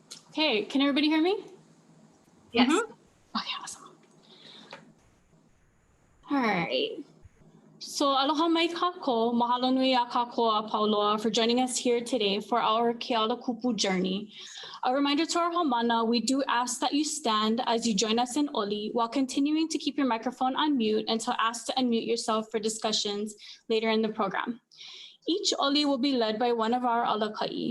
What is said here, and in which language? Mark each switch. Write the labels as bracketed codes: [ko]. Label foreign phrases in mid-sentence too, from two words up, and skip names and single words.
[en] Okay, can everybody hear me? Yes. Okay, awesome. All right. So [haw] aloha mai kako, mahalo nui a kako [en] a Pauloa for joining us here today for our Keala Kupu journey. A reminder to our haumana, we do ask that you stand as you join us in Oli while continuing to keep your microphone on mute until asked to unmute yourself for discussions later in the program. Each Oli will be led by one of our alakai.